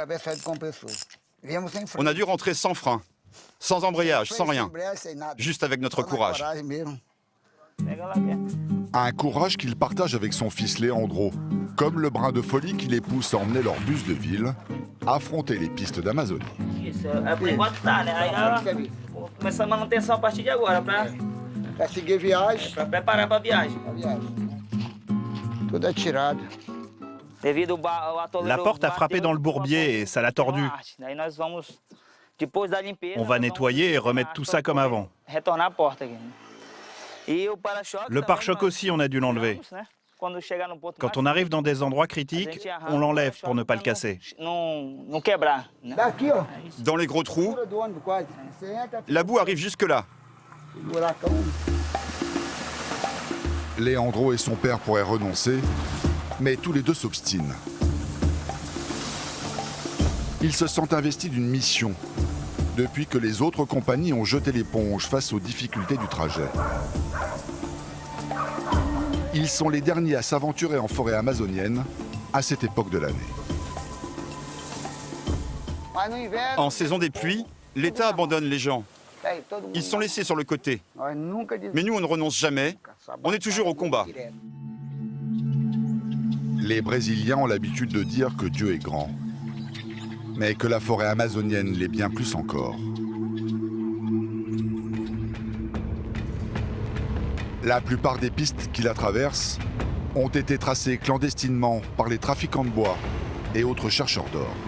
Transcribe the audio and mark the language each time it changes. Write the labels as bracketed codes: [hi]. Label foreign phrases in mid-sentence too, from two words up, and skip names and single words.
[fr] On a dû rentrer sans frein, sans embrayage, sans rien, juste avec notre courage. Un courage qu'il partage avec son fils Leandro, comme le brin de folie qui les pousse à emmener leur bus de ville affronter les pistes d'Amazonie. [pt] Isso, é por enquanto tá, né? Aí vou começar a manutenção a partir de agora, Pra seguir viagem. pra preparar pra viagem. Tudo atirado. Devido ao atoleiro [fr] La porte a frappé [pt] bateu, [fr] dans le bourbier et ça l'a tordu. [pt] Daí nós vamos, depois da limpeza, [fr] On va [pt] nós [fr] nettoyer et [pt] vamos [fr] remettre tout ça comme avant. [pt] retornar a porta aqui. E o para-choque [fr] Le [pt] também [fr] pare-choc [pt] nós [fr] aussi, on a dû l'enlever. [pt] tiramos, né? Quando chegar no ponto [fr] Quand mais on arrive dans des endroits [pt] a [fr] critiques, [pt] gente arranca [fr] on [pt] o [fr] l'enlève [pt] para-choque [fr] pour ne pas le [pt] pra [fr] casser. [pt] não quebrar, né? Daqui, ó. [fr] Dans les gros trous, [pt] Do ônibus quase. Você entra, [fr] la boue arrive jusque-là. [pt] buracão. [fr] Leandro et son père pourraient renoncer, mais tous les deux s'obstinent. Ils se sentent investis d'une mission, depuis que les autres compagnies ont jeté l'éponge face aux difficultés du trajet. Ils sont les derniers à s'aventurer en forêt amazonienne à cette époque de l'année. [pt] Mas no inverno. [fr] En saison des pluies, l'État abandonne les gens. [pt] Aí, todo mundo [fr] Ils sont laissés sur le côté. [pt] Nós nunca [fr] Mais nous, on ne renonce jamais. On est toujours au combat. Les Brésiliens ont l'habitude de dire que Dieu est grand, mais que la forêt amazonienne l'est bien plus encore. La plupart des pistes qui la traversent ont été tracées clandestinement par les trafiquants de bois et autres chercheurs d'or.